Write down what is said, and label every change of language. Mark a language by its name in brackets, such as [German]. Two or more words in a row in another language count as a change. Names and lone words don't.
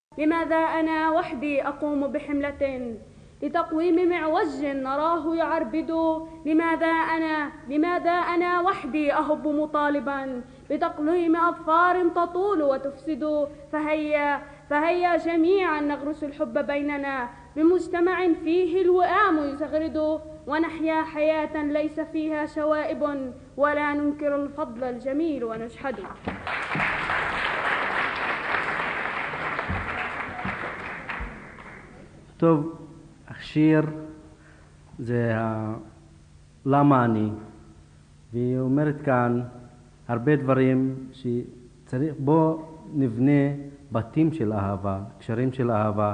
[Arabic] لماذا أنا وحدي أقوم بحملة لتقويم معوج نراه يعربد لماذا أنا وحدي أهب مطالبا بتقليم أظفار تطول وتفسد فهيا جميعا نغرس الحب بيننا بمجتمع فيه الوئام يزغرد ونحيا حياة ليس فيها شوائب ولا ننكر الفضل الجميل ونجحده. [Hebrew] טוב, השיר זה למה אני, והיא אומרת כאן הרבה דברים שצריך, בוא נבנה בתים של אהבה, קשרים של אהבה.